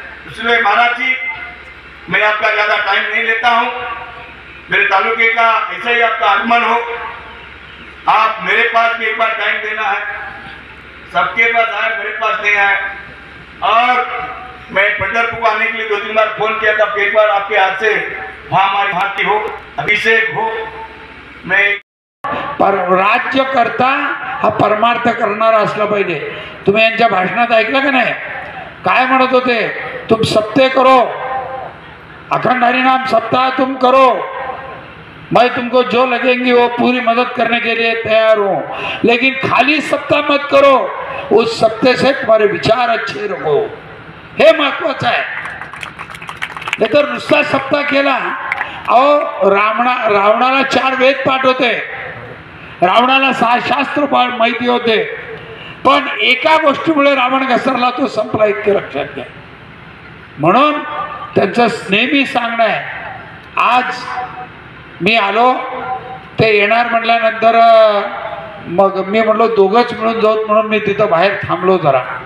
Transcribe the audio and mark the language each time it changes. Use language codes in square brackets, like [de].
[hi] इसलिए महाराज जी, मैं आपका ज्यादा टाइम नहीं लेता हूँ, मेरे तालुके का ऐसा ही आपका आगमन हो, आप मेरे पास भी एक बार टाइम देना है। सबके पास आए, मेरे पास नहीं आए। और घर पुकारने के लिए 2-3 बार फोन किया था। एक बार आपके हाथ से वहां हमारी हाथ की हो, अभिषेक हो। मैं [mr] पर राज्यकर्ता हा परमार्थ करणारा असला पाहिजे। तुम्ही यांच्या भाषणात ऐकलं का नाही? काय म्हणत होते? [hi] तुम सत्य करो, अखंड हरिनाम सप्ताह तुम करो, मैं तुमको जो लगेंगी वो पूरी मदद करने के लिए तैयार हूँ, लेकिन खाली सप्ताह मत करो, उस सत्य से तुम्हारे विचार अच्छे रखो। [mr] हे महत्वाचं आहे। नाही तर नुसता सप्ताह केला, अहो रावणाला 4 वेद पाठ होते, रावणाला 6 शास्त्र माहिती होते, पण एका गोष्टीमुळे रावण घसरला, तो संपला, इतके लक्षात घ्या। म्हणून त्यांचं नेहमी सांगणं आहे, आज मी आलो, ते येणार म्हटल्यानंतर मग मी म्हणलो दोघंच मिळून जाऊत, म्हणून मी तिथं बाहेर थांबलो जरा।